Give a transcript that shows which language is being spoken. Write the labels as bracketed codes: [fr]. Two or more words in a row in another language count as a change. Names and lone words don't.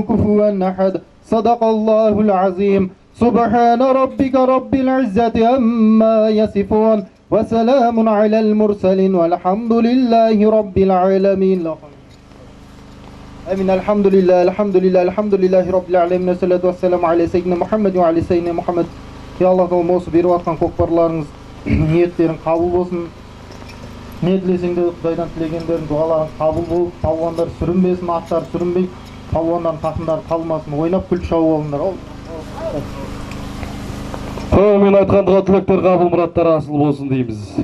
[ar] كفوا أحد صدق الله العظيم سبحان ربك رب العزة عما يصفون وسلام على المرسلين والحمد لله رب العالمين آمين الحمد لله الحمد لله رب العالمين والصلاة والسلام على سيدنا محمد وعلى سيدنا محمد يا الله تعالى [kk] осы беріп жатқан көкпарларыңыз ниеттерің қабыл болсын. Не тілесеңдер Құдайдан тілегендерің дұғаларың қабыл болып, палуандар сүрінбесін, аттар сүрінбей, палуандардың тақымдары қалмасын, ойнап күліп шауып алыңдар. Мен айтқандыға тілектер қабыл мұраттар асыл болсын дейміз.